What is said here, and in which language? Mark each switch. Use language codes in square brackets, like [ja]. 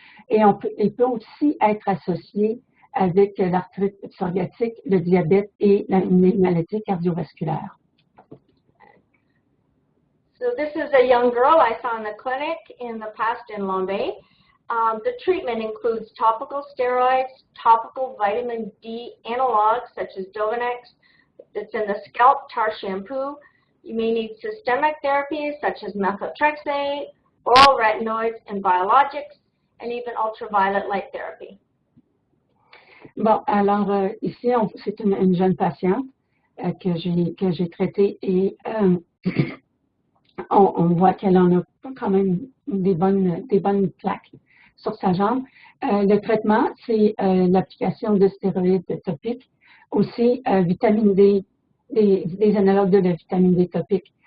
[fr] Et il peut aussi être associé avec l'arthrite psoriatique, le diabète et les maladies cardiovasculaires. [en] So this is a young girl I saw in the clinic in the past in Lombay. The treatment includes topical steroids, topical vitamin D analogs such as Dovanex. It's in the scalp tar shampoo. You may need systemic therapies such as methotrexate, oral retinoids, and biologics, and even ultraviolet light therapy. [fr] Bon, alors ici, c'est une jeune patiente que j'ai traitée et on voit qu'elle en a quand même des bonnes plaques sur sa jambe. Le traitement, c'est l'application de stéroïdes topiques, aussi vitamine D, des analogues de la vitamine D topique.